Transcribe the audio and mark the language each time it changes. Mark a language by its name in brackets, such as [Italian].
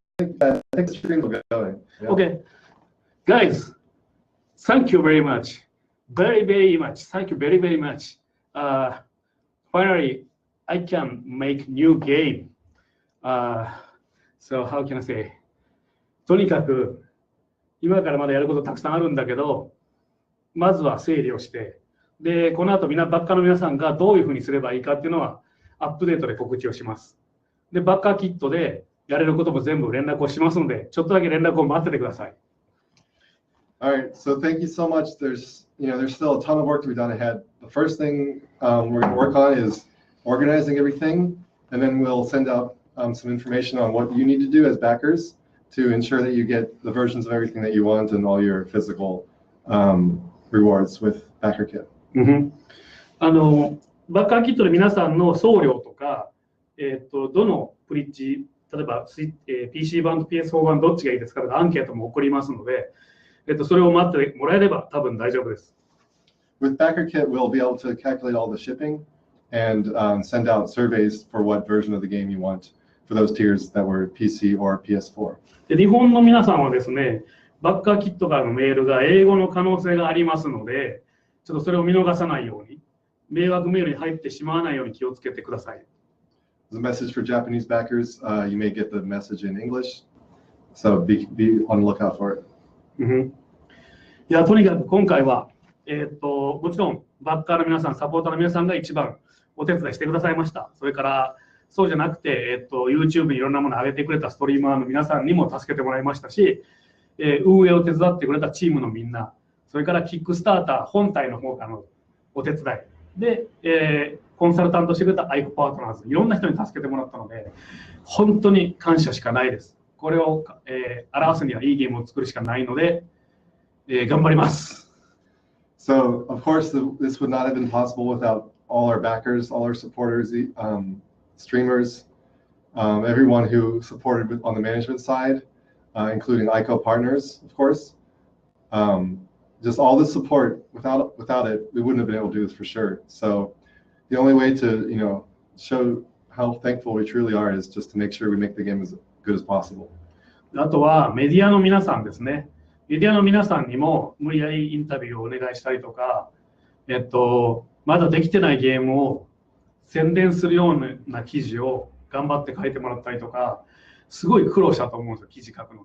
[English] I think the stream will get going. Yeah. Okay. Guys, thank you very much. Very, very much. Thank you very, very much. Finally, I can make new game. So how can I say? [Japanese] とにかく今からまだやることたくさんあるんだけど、まずは整理をして、で、この後バッカーの皆さんがどういうふうにすればいいかっていうのはアップデートで告知をします。で、バッカーキットでやれることも全部連絡をしますので、ちょっとだけ連絡を待っててください。 [English] All right, so thank you so much. There's still a ton of work to be done ahead. The first thing we're going to work on is organizing everything, and then we'll send out some information on what you need to do as backers to ensure that you get the versions of everything that you want and all your physical rewards with Backer Kit. [Japanese] バッカーキットで皆さんの送料とか、どのブリッジ、例えば、PC 版と PS4 版どっちがいいですかとかアンケートも送りますので、それを待ってもらえれば多分大丈夫です。 [English] with BackerKit, we'll be able to calculate all the shipping and send out surveys for what version of the game you want for those tiers that were PC or PS4. [Japanese] で、日本の皆さんはですね、バッカーキットからのメールが英語の可能性がありますので、ちょっとそれを見逃さないように、迷惑メールに入ってしまわないように気をつけてください。 [English] The message for Japanese backers, you may get the message in English, so be on the lookout for it. [Japanese] いや、とにかく今回は、もちろんバッカーの皆さん、サポーターの皆さんが一番お手伝いしてくださいました。それからそうじゃなくて、YouTube にいろんなものを上げてくれたストリーマーの皆さんにも助けてもらいましたし、運営を手伝ってくれたチームのみんな、それからキックスターター本体の方からのお手伝いで、コンサルタントしてくれたアイコパートナーズ、いろんな人に助けてもらったので、本当に感謝しかないです。これを、表すにはいいゲームを作るしかないので、頑張ります。 [English] So, of course, this would not have been possible without all our backers, all our supporters, streamers, everyone who supported on the management side, including ICO partners, of course. Just all the support. Without it, we wouldn't have been able to do this for sure. So the only way to, show how thankful we truly are is just to make sure we make the game as good as possible. [Japanese] あとはメディアの皆さんですね。メディアの皆さんにも無理やりインタビューをお願いしたりとか、まだできてないゲームを宣伝するような記事を頑張って書いてもらったりとか、すごい苦労したと思うんですよ、記事書くの。